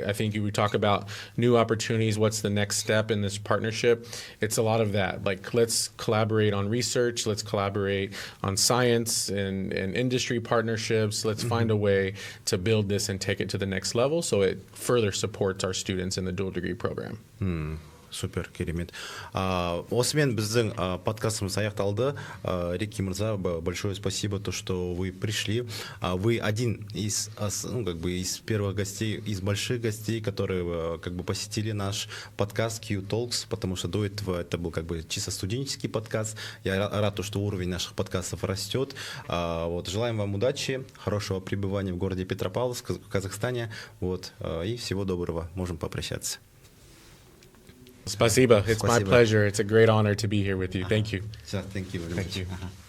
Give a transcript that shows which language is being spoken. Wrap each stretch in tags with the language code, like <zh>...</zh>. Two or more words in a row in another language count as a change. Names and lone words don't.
<en>I think we talk about new opportunities, what's the next step in this partnership? It's a lot of that. Like, let's collaborate on research, let's collaborate on science and industry partnerships. Let's find a way to build this and take it to the next level so it further supports our students in the dual degree program.</en> <kk>Супер, керемет. Осымен біздің подкастымыз аяқталды. Рики Мырза,</kk> <ru>большое спасибо, то, что вы пришли. Вы один из, из первых гостей, из больших гостей, которые посетили наш подкаст Q-Talks, потому что до этого это был чисто студенческий подкаст. Я рад, что уровень наших подкастов растет. Желаем вам удачи, хорошего пребывания в городе Петропавловск, в Казахстане. И всего доброго. Можем попрощаться. Спасибо.</ru> <en>It's my pleasure. It's a great honor to be here with you. Thank you. Thank you very much.</en>